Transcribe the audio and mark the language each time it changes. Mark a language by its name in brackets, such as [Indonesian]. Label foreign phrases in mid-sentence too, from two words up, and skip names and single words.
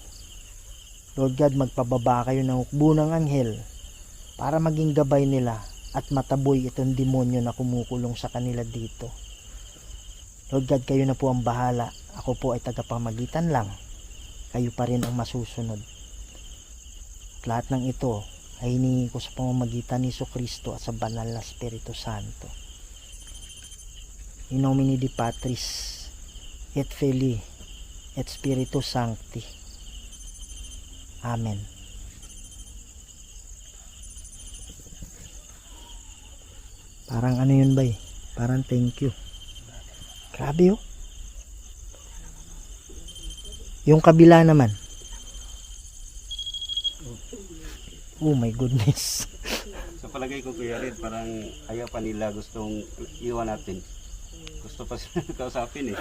[English] Lord God, [Filipino] magpababa kayo ng hukbo ng anghel para maging gabay nila at mataboy itong demonyo na kumukulong sa kanila dito. [English] Lord God, [Filipino] kayo na po ang bahala. Ako po ay tagapamagitan lang. Kayo pa rin ang masusunod. At lahat ng ito ay hinihingi ko sa pamamagitan ni Jesucristo at sa banal na Espiritu Santo. [Latin] In nomine Dei Patris et Filii et Spiritus Sancti. [Filipino] Amen. Parang ano yun ba eh? Parang [English] thank you. [Filipino] Grabe oh. Yung kabila naman. [English] Oh my goodness. [Filipino] Sa palagay ko, Kuya Red, parang ayaw pa nila, gustong iwan natin. Gusto pa sila kausapin eh.